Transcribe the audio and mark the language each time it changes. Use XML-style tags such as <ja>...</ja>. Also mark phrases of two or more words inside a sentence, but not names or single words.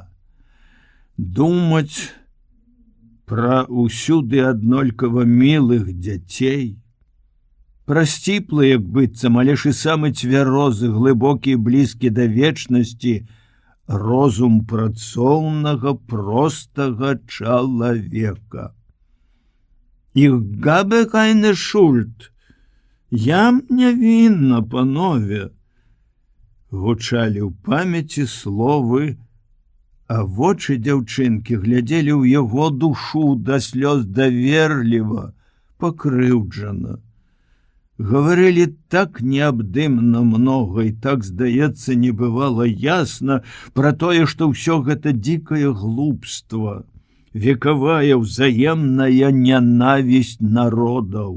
<be>Думаць пра ўсюды аднолькава мілых дзяцей, пра сціплы, як быццам, але ж і самы цвярозы, глыбокі і блізкі да вечнасці розум працоўнага, простага чалавека.</be> <de>«Ich habe keine Schuld.</de> <be>Я нявінна, панове!» гучалі ў памяці словы, а вочы дзяўчынкі глядзелі ў яго душу да слёз даверліва, пакрыўджана. Гаварылі так неабдымна многа і так, здаецца, не бывала ясна пра тое, што ўсё гэта дзікае глупства, векавая ўзаемная нянавісць народаў.</be>